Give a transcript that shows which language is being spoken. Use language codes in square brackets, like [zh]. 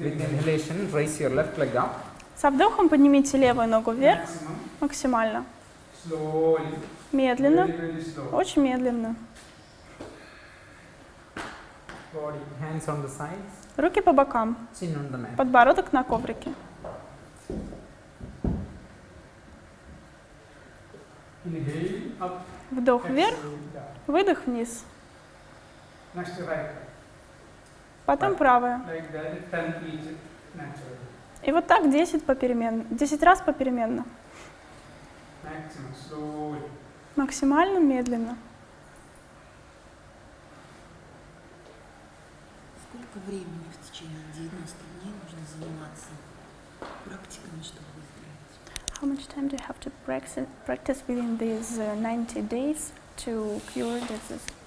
[en] With inhalation, raise your left leg up. [ru] Со вдохом поднимите левую ногу вверх [en] Maximum. [ru] максимально. [en] Slowly. [ru] Медленно. [en] Very, very slow. [ru] Очень медленно. [en] Body. Hands on the sides. [ru] Руки по бокам. [en] Chin on the mat. [ru] Подбородок на коврике. [en] Inhale up. [ru] Вдох вверх, [en] Exhale down. [ru] выдох вниз. [en] Next right leg. [ru] Потом правая. [en] Like that, 10 each naturally. [ru] И вот так 10 раз попеременно. [en] Maximum. Slowly. [ru] Максимально медленно. Сколько времени в течение 90 дней нужно заниматься практиками, чтобы выздороветь? [en] How much time do you have to practice within these 90 days to cure disease?